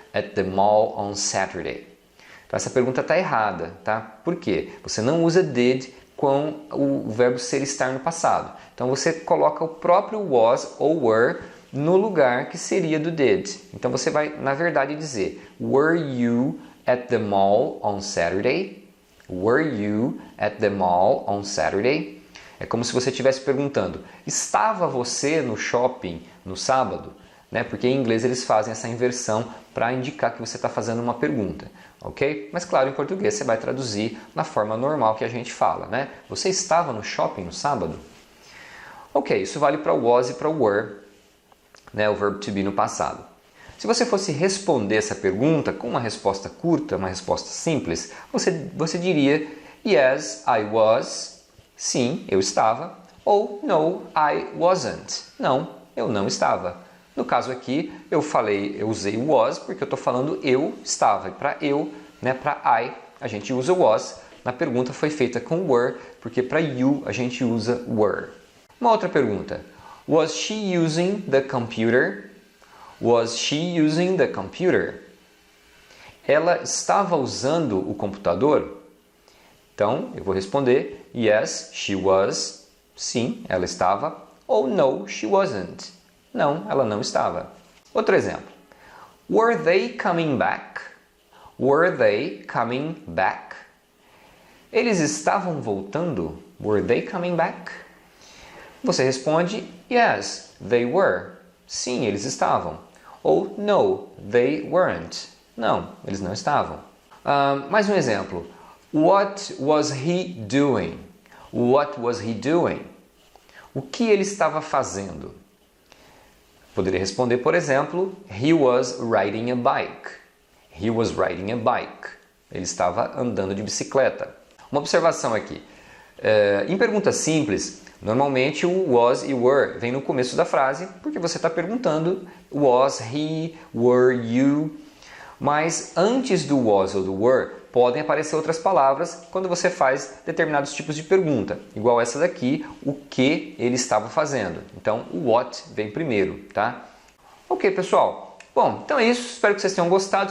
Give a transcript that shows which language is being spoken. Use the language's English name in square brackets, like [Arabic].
[English] at the mall on Saturday? [Portuguese] Então essa pergunta está errada, tá? Por quê? Você não usa did com o verbo ser estar no passado. Então você coloca o próprio was ou were no lugar que seria do did. Então você vai, na verdade, dizer [English] Were you at the mall on Saturday? Were you at the mall on Saturday? [Portuguese] É como se você estivesse perguntando, estava você no shopping no sábado? Né? Porque em inglês eles fazem essa inversão para indicar que você está fazendo uma pergunta, ok? Mas claro, em português você vai traduzir na forma normal que a gente fala, né? Você estava no shopping no sábado? Ok, isso vale para o was e para o were, né? O verbo to be no passado. Se você fosse responder essa pergunta com uma resposta curta, uma resposta simples, você diria [English] Yes, I was. [Portuguese] Sim, eu estava. Ou [English] No, I wasn't. [Portuguese] Não, eu não estava. No caso aqui, eu usei o was porque eu estou falando eu estava. E para eu, né, para I, a gente usa o was. Na pergunta foi feita com were, porque para you a gente usa were. Uma outra pergunta. [English] Was she using the computer? Was she using the computer? [Portuguese] Ela estava usando o computador? Então, eu vou responder [English] Yes, she was. [Portuguese] Sim, ela estava. Ou [English] No, she wasn't. [Portuguese] Não, ela não estava. Outro exemplo. [English] Were they coming back? Were they coming back? [Portuguese] Eles estavam voltando? [English] Were they coming back? [Portuguese] Você responde [English] Yes, they were. [Portuguese] Sim, eles estavam. Ou [English] No, they weren't. [Portuguese] Não, eles não estavam. Mais um exemplo. [English] What was he doing? What was he doing? [Portuguese] O que ele estava fazendo? Poderia responder, por exemplo, [English] He was riding a bike. He was riding a bike. [Portuguese] Ele estava andando de bicicleta. Uma observação aqui. Em perguntas simples, normalmente o was e were vem no começo da frase, porque você está perguntando was he, were you. Mas antes do was ou do were, podem aparecer outras palavras quando você faz determinados tipos de pergunta. Igual essa daqui, o que ele estava fazendo. Então, o what vem primeiro, tá? Ok, pessoal. Bom, então é isso. Espero que vocês tenham gostado.